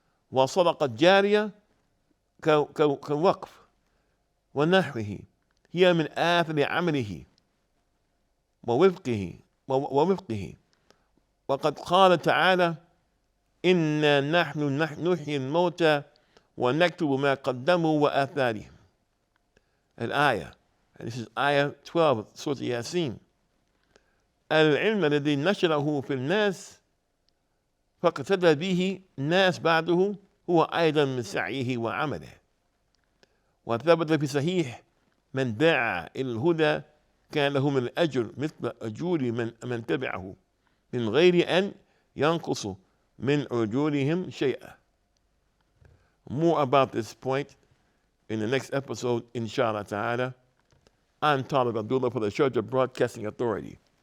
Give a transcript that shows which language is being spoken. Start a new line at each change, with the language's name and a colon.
Arabic: وصدقة جارية كالوقف ونحوه هي من آثر عمله ووفقه. وقد قال تعالى إنا نحن نحيي الموتى ونكتب ما قدموا وآثارهم.
English: الآية, and this is ayah 12 Surah Yasin.
Arabic: العلم الذي نشره في الناس فاقتدى به الناس بعده هو أيضا من سعيه وعمله. وثبت في صحيح من دعا إلى الهدى كان له من الأجر مثل أجور من تبعه من غير أن ينقص من أجورهم شيئا.
English: More about this point in the next episode, inshallah ta'ala. I'm Talib Abdullah for the Sharjah Broadcasting Authority.